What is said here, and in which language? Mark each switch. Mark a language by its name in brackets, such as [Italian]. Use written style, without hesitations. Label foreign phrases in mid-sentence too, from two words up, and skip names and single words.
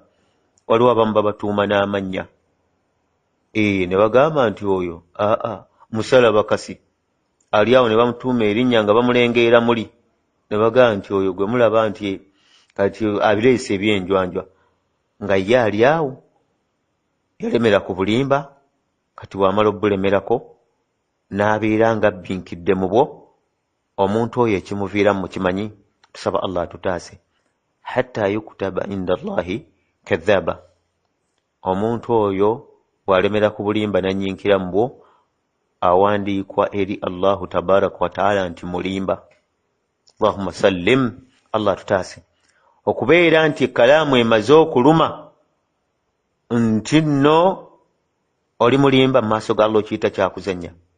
[Ganda] Waliwo abamu babatuuma n'amannya, ne bagamba nti oyo musalaba kasi, ali awo ne bamutuuma erinnya nga bamulengeera muli, ne bagamba nti oyo gwe mulaba nti kati abireese ebyenjwanjwa, nga ye ali awo yalemera ku bulimba. Kati wamala obulemerako n'abeera nga abbinkidde mu bwo, omuntu oyo ekimuviiramu mukimanyi. Tusaba Allah atutaase. [Arabic] حتى يكتب عند الله كذابا, [Ganda] omuntu oyo bw'alemera ku bulimba nanyinkira mu bwo, awandiikwa eri [Arabic] الله تبارك وتعالى [Ganda] nti mulimba. [Arabic] اللهم سلم, [Ganda] Allah atutaase. Okubeera nti kalaamu emaze okuluma nti nno oli mulimba mu maaso ga Allah, okiyita kyakuzannya.